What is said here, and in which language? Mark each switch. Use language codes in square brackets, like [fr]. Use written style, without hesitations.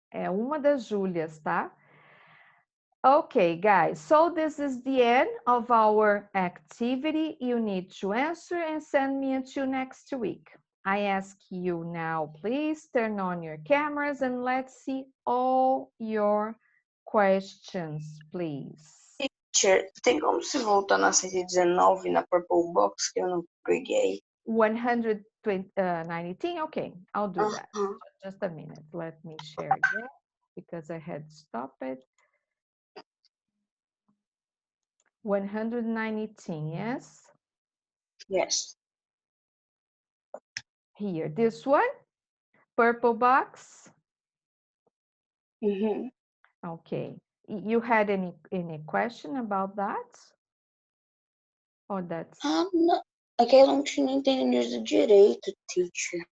[pt] É uma das Júlias, tá? [en] Okay, guys, so this is the end of our activity. You need to answer and send me until next week. I ask you now, please turn on your cameras and let's see all your questions, please. [pt] Teacher, tem como se voltar na 119 na Purple Box que eu não peguei? [en] 119, okay, I'll do that. Just a minute, let me share again because I had stopped it. 119, yes? Yes. Here, this one, purple box. Okay. You had any question about that? Or that's... [pt] Não. É que eu não tinha entendido direito, teacher.